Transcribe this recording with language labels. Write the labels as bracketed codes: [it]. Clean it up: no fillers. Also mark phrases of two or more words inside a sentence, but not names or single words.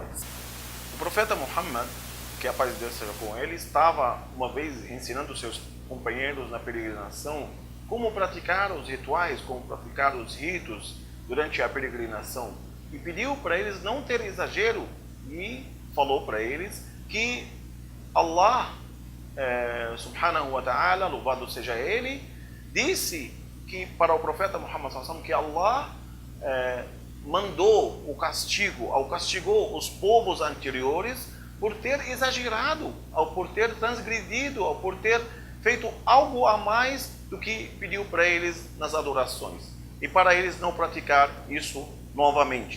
[pt] O profeta Muhammad, que a paz de Deus seja com ele, estava uma vez ensinando seus companheiros na peregrinação como praticar os rituais, como praticar os ritos durante a peregrinação. E pediu para eles não ter exagero e falou para eles que Allah, [ar] سبحانه وتعالى, [pt] louvado seja ele, disse que para o profeta Muhammad que Allah mandou castigou os povos anteriores por ter exagerado, por ter transgredido, por ter feito algo a mais do que pediu para eles nas adorações, e para eles não praticar isso novamente.